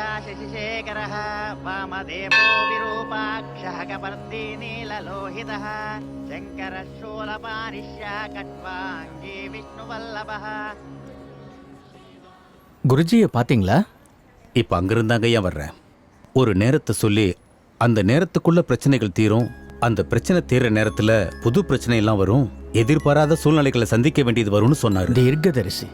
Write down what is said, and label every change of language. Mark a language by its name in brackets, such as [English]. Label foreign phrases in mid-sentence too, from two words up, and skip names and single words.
[Sanskrit] शशिशेखरः वामदेवो विरूपाक्षः कपर्दी नीललोहितः शङ्करः शूलपानिष्या कट्वाङ्गी विष्णुवल्लभः. [Tamil] குருஜியை பார்த்தீங்களா? இப்போ அங்கிருந்தாங்க ஏன் வர்றேன். ஒரு நேரத்தை சொல்லி அந்த நேரத்துக்குள்ள பிரச்சனைகள் தீரும். அந்த பிரச்சனை தீர்ற நேரத்தில் புது பிரச்சனை எல்லாம் வரும். எதிர்பாராத சூழ்நிலைகளை சந்திக்க வேண்டியது வரும்னு சொன்னார். தீர்க்கதரிசி.